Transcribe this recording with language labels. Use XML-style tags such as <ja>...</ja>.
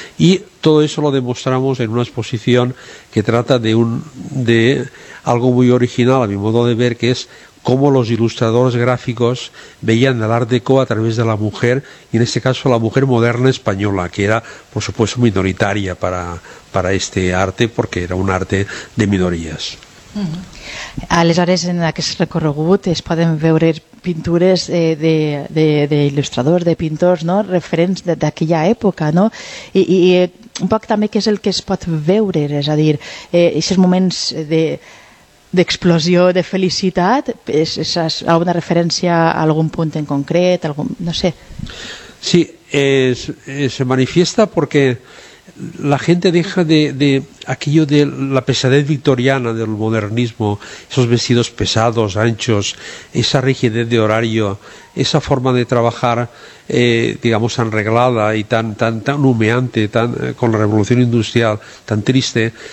<es>Y todo eso lo demostramos en una exposición que trata de algo muy original, a mi modo de ver, que es cómo los ilustradores gráficos veían el Art Deco a través de la mujer, y en este caso la mujer moderna española, que era, por supuesto, minoritaria para este arte, porque era un arte de minorías. Uh-huh.</es> <ca>Aleshores, en aquest recorregut es poden veure pintures d'il·lustradors, de pintors, no? Referents d'aquella època, no? I un poc també què és el que es pot veure, és a dir, aquests moments d'explosió, de felicitat, és alguna referència a algun punt en concret, algun, no sé.</ca> <es>Sí, se manifiesta porque la gente deja de aquello de la pesadez victoriana del modernismo, esos vestidos pesados, anchos, esa rigidez de horario, esa forma de trabajar, digamos, tan reglada y tan humeante, con la revolución industrial, tan triste.</es>